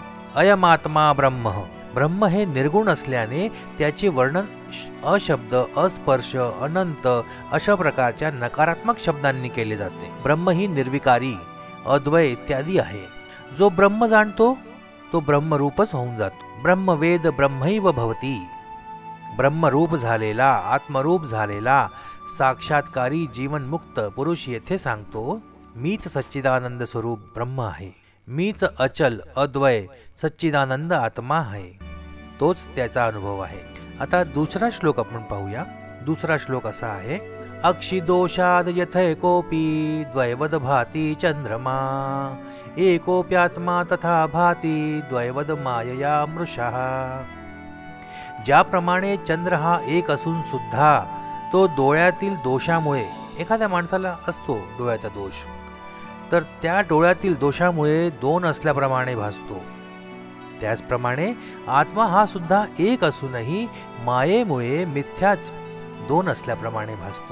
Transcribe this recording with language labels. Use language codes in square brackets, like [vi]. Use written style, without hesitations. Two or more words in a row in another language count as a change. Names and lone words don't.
[sa] अयमात्मा ब्रह्म. [mr] ब्रह्म हे निर्गुण असल्याने त्याचे वर्णन अशब्द, अस्पर्श, अनंत अशा प्रकारच्या नकारात्मक शब्दांनी केले जाते. ब्रह्म ही निर्विकारी, अद्वय इत्यादी आहे. जो ब्रह्म जाणतो तो ब्रह्मरूपच होऊन जातो. [sa] ब्रह्मवेद ब्रह्मैव भवती. [mr] ब्रह्मरूप झालेला, आत्मरूप झालेला साक्षात्कारी जीवनमुक्त पुरुष येथे सांगतो, मीच सच्चिदानंद स्वरूप ब्रह्म आहे. मीच अचल अद्वय सच्चिदानंद आत्मा आहे. तोच त्याचा अनुभव आहे. आता दुसरा श्लोक आपण पाहूया. दुसरा श्लोक असा आहे, [sa] अक्षिदोषाद यथैकोपी द्वैवद भाती चंद्रमा एकोप्यात्मा तथा भाती द्वैवद मायया मृषः. [mr] ज्याप्रमाणे चंद्र हा एक असून सुद्धा तो डोळ्यातील दोषामुळे, एखाद्या माणसाला असतो डोळ्याचा दोष, तर त्या डोळ्यातील दोषामुळे दोन असल्याप्रमाणे भासतो, त्याचप्रमाणे आत्मा हा सुद्धा एक असूनही मायेमुळे मिथ्याच दोन असल्याप्रमाणे भासतो.